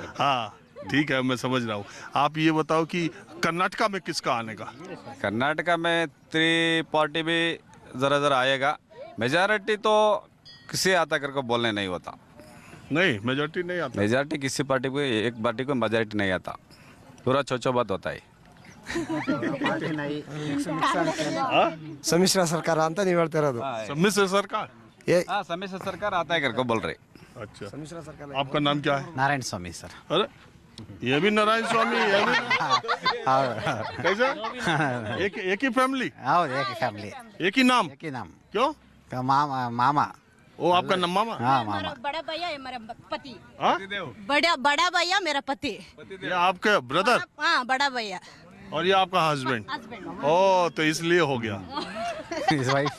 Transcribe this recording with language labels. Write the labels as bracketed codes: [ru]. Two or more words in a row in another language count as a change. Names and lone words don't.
[hi] हाँ ठीक है, मैं समझ रहा हूँ। आप ये बताओ कि कर्नाटका में किसका आने का? कर्नाटका में 3 पार्टी भी जरा जरा आएगा। मेजॉरिटी तो किसी आता करके बोलने नहीं होता। नहीं, मेजोरिटी नहीं आता। मेजॉरिटी किसी पार्टी को, एक पार्टी को मेजॉरिटी नहीं आता, पूरा चोचो बात होता है। [kn] ಸಮ್ಮಿಶ್ರ ಸರ್ಕಾರ ಅಂತ ನೀವು ಹೇಳ್ತಾ ಇರೋದು [hi] सम्मिश्र सरकार? हाँ, समिश्र सरकार आता है करके बोल रहे। अच्छा, आपका नाम क्या है? नारायण स्वामी सर। अरे ये भी नारायण स्वामी, ये भी कैसे? एक ही फैमिली, [kn] ಹೌದು ಏಕ ಫ್ಯಾಮಿಲಿ, [hi] एक ही नाम? एक ही नाम। क्यों? मामा। वो आपका मामा? हाँ हमारा मामा। बड़ा भैया है मेरा पति। हाँ? बड़ा भैया मेरा पति। ये आपके ब्रदर हाँ, बड़ा भैया और ये आपका हस्बैंड? हस्बैंड। ओ, तो इसलिए हो गया। [en] His wife।